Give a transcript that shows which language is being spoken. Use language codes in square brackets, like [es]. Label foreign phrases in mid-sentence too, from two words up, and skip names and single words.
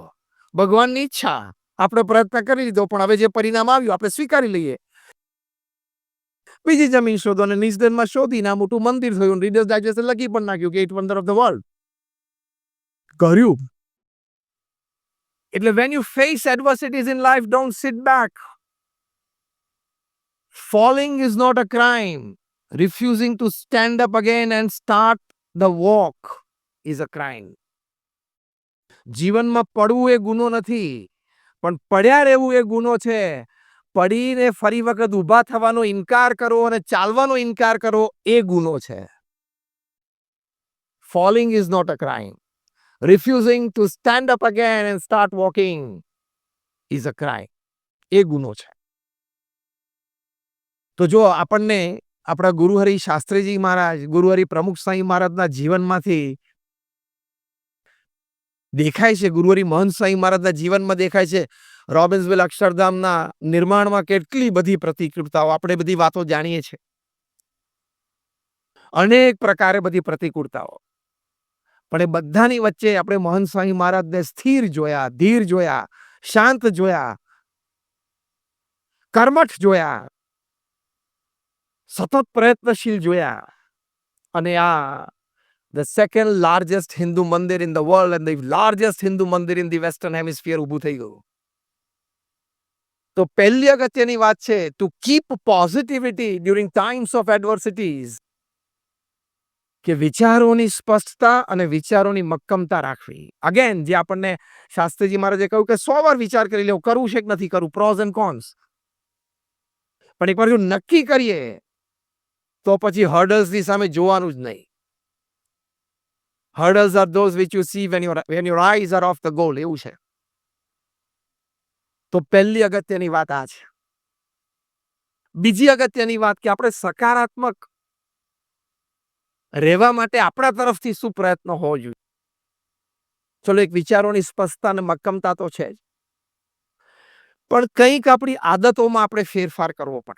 [gu] ભગવાનની ઈચ્છા, આપણે પ્રયત્ન કરી લીધો, પણ હવે જે પરિણામ આવ્યું આપણે સ્વીકારી લઈએ. બીજી જમીન શોધો, અને નિસ્દનમાં શોધીને આ મોટું મંદિર થયું. રીડર્સ ડાયજેસ્ટ લખી પણ નાખ્યું કે 8 [en] wonder of the world [gu] કર્યું. [en] એટલે when you face adversities in life, don't sit back. Falling is not a crime. Refusing to stand up again and start the walk is a crime. [gu] જીવનમાં પડવું એ ગુનો નથી, પણ પડ્યા રહેવું એ ગુનો છે. પડીને ફરી વખત ઊભા થવાનો ઇનકાર કરો અને ચાલવાનો ઇનકાર કરો, એ ગુનો છે. [en] Falling is not a crime. Refusing to stand up again and start walking is a crime. [gu] એ ગુનો છે. તો જો આપણને આપણા ગુરુહરિ શાસ્ત્રીજી મહારાજ, ગુરુહરિ પ્રમુખ સ્વામી મહારાજના જીવનમાંથી દેખાય છે, ગુરુહરિ મહંત સ્વામી મહારાજના જીવનમાં દેખાય છે, રોબિન્સવિલ અક્ષરધામના નિર્માણમાં કેટલી બધી પ્રતિકૂળતાઓ, આપણે બધી વાતો જાણીએ છીએ. અનેક પ્રકારે બધી પ્રતિકૂળતાઓ, પણ એ બધાની વચ્ચે આપણે મહંત સ્વામી મહારાજને સ્થિર જોયા, ધીર જોયા, શાંત જોયા, કર્મઠ જોયા, સતત પ્રયત્નશીલ જોયા. અને આ [en] the second largest Hindu મંદિર in the world and the largest Hindu મંદિર in the western hemisphere [gu] ઊભું થઈ ગયું. તો પહેલી અગત્યની વાત છે [en] to keep positivity during times of adversities, [gu] કે વિચારોની સ્પષ્ટતા અને વિચારોની મક્કમતા રાખવી. અગેન જે આપણને શાસ્ત્રીજી મહારાજે કહ્યું કે 100 વાર વિચાર કરી લેવો, કરવું છે કે નથી કરવું, [en] pros and cons. [gu] પણ એકવાર જો નક્કી કરીએ તો પછી હર્ડલ્સની સામે જોવાનું જ નહીં. [en] Hurdles are those which you see when your eyes are off the goal. [gu] એવું છે. તો પહેલી અગત્યની વાત આ છે. બીજી અગત્યની વાત કે આપણે સકારાત્મક રહેવા માટે આપણા તરફથી શું પ્રયત્ન હોવો જોઈએ. ચલો, એક વિચારોની સ્પષ્ટતા અને મક્કમતા તો છે જ, પણ કંઈક આપણી આદતોમાં આપણે ફેરફાર કરવો પડે.